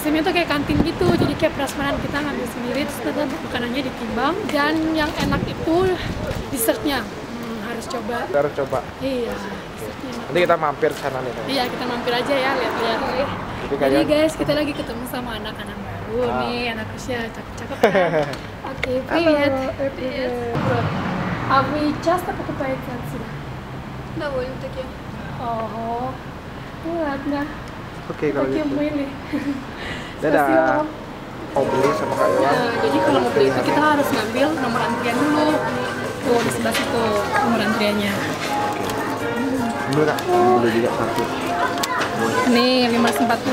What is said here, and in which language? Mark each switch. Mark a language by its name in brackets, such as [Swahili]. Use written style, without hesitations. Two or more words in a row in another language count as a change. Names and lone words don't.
[Indonesian] sistemnya tuh kayak kantin gitu, jadi kayak prasmanan kita ngambil sendiri, terus nanti makanannya ditimbang. Dan yang enak itu dessertnya, harus coba. Kita harus coba. Iya, dessertnya. Nanti kita mampir ke sana nih. Iya, kita mampir aja ya, lihat-lihat. Jadi guys, kita lagi ketemu sama anak-anak baru nih, anak Rusia, cakep-cakep kan? Oke, [Russian] привет. Привет. А вы часто покупаете отсюда? Довольно-таки. Ого, ну ладно. [Indonesian] Oke, kalau [Russian] Такие [Indonesian] gitu. [Russian] мыли. [Indonesian] Dadah. Mau beli sama Kak Iwan. Nah, jadi kalau mau beli itu kita harus ngambil nomor antrian dulu. Tuh di sebelah situ nomor antriannya. Dulu Kak, beli juga satu. Nih 540.